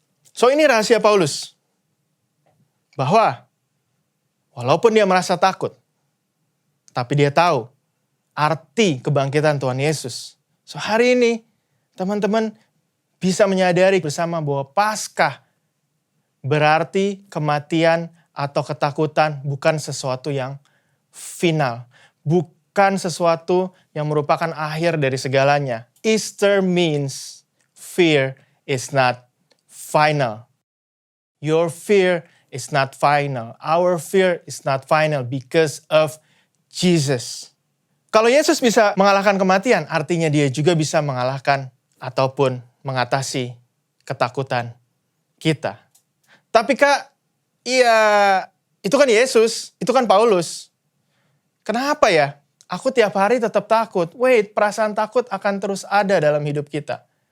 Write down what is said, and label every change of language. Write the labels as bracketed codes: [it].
[id] So ini rahasia Paulus. Bahwa walaupun dia merasa takut, tapi dia tahu arti kebangkitan Tuhan Yesus. So hari ini teman-teman bisa menyadari bersama bahwa Paskah berarti kematian atau ketakutan bukan sesuatu yang final. Bukan sesuatu yang merupakan akhir dari segalanya. [en] Easter means fear is not final. Your fear is not final. Our fear is not final because of Jesus. [id] Kalau Yesus bisa mengalahkan kematian, artinya dia juga bisa mengalahkan ataupun mengatasi ketakutan kita. Tapi Kak, Iya, itu kan Yesus, itu kan Paulus. Kenapa ya? Aku tiap hari tetap takut. Wait, perasaan takut akan terus ada dalam hidup kita.